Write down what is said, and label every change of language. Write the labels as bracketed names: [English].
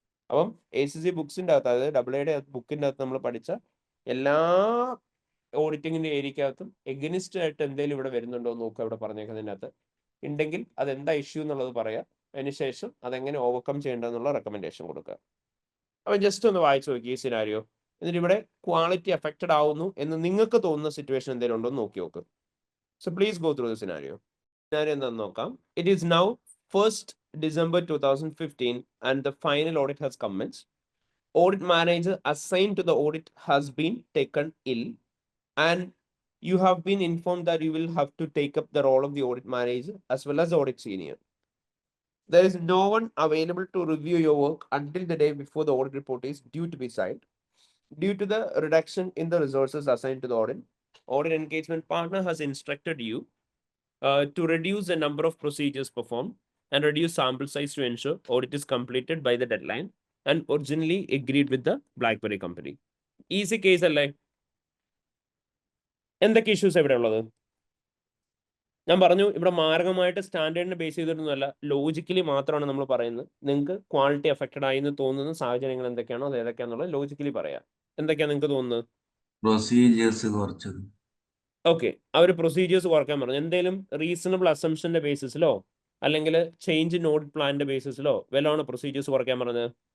[Malayalam] അപ്പം ACC ബുക്സിൻ്റെ അകത്ത്, അതായത് AA ബുക്കിൻ്റെ അകത്ത് നമ്മൾ പഠിച്ച എല്ലാ ഓഡിറ്റിങ്ങിൻ്റെ ഏരിയക്കകത്തും എഗനിസ്റ്റ് ആയിട്ട് എന്തെങ്കിലും ഇവിടെ വരുന്നുണ്ടോ എന്ന് നോക്കുക. ഇവിടെ പറഞ്ഞേക്കുന്നതിൻ്റെ അകത്ത് ഉണ്ടെങ്കിൽ അതെന്താ ഇഷ്യൂ എന്നുള്ളത് പറയാം. അതിനുശേഷം അതെങ്ങനെ ഓവർകം ചെയ്യേണ്ടതെന്നുള്ള റെക്കമെൻഡേഷൻ കൊടുക്കുക. അപ്പം ജസ്റ്റ് ഒന്ന് വായിച്ചു നോക്കി ഈ സിനാരിയോ. എന്നിട്ട് ഇവിടെ ക്വാളിറ്റി അഫക്റ്റഡ് ആവുന്നു എന്ന് നിങ്ങൾക്ക് തോന്നുന്ന സിറ്റുവേഷൻ എന്തെങ്കിലും ഉണ്ടോ എന്ന് നോക്കി നോക്ക്. [English] So please go through the scenario. [Malayalam] Scenario എന്താണെന്ന് നോക്കാം. [English] It is now 1st December 2015 and the final audit has commenced. Audit manager assigned to the audit has been taken ill and you have been informed that you will have to take up the role of the audit manager as well as the audit senior. There is no one available to review your work until the day before the audit report is due to be signed. Due to the reduction in the resources assigned to the audit engagement partner has instructed you to reduce the number of procedures performed and reduce sample size to ensure audit is completed by the deadline and originally agreed with the BlackBerry company. Easy case അല്ലേ? [Malayalam] എന്തൊക്കെ issues എവിടെ ഉള്ളത്? ഞാൻ പറഞ്ഞു ഇവിടെ മാർഗമായിട്ട് സ്റ്റാൻഡേർഡിനെ base ചെയ്തിട്ടൊന്നുമല്ല, logically മാത്രമാണ് നമ്മൾ പറയുന്നത്. നിങ്ങൾക്ക് ക്വാളിറ്റി അഫക്റ്റഡ് ആയി എന്ന് തോന്നുന്ന സാഹചര്യങ്ങൾ എന്തൊക്കെയാണോ അത് ഏതൊക്കെയാണെന്നുള്ളത് ലോജിക്കലി പറയാം. എന്തൊക്കെയാണ് നിങ്ങൾക്ക് തോന്നുന്നത്? പ്രൊസീജിയേഴ്സ് കുറച്ചത്. ഓക്കെ, അവർ പ്രൊസീജിയേഴ്സ് കുറയ്ക്കാൻ പറഞ്ഞു. എന്തെങ്കിലും റീസണബിൾ അസംഷന്റെ ബേസിസിലോ അല്ലെങ്കിൽ ചേഞ്ച് ഇൻ ഓഡിറ്റ് പ്ലാനിന്റെ ബേസിസിലോ വല്ലതാണ് പ്രൊസീജിയേഴ്സ് കുറയ്ക്കാൻ പറഞ്ഞത്?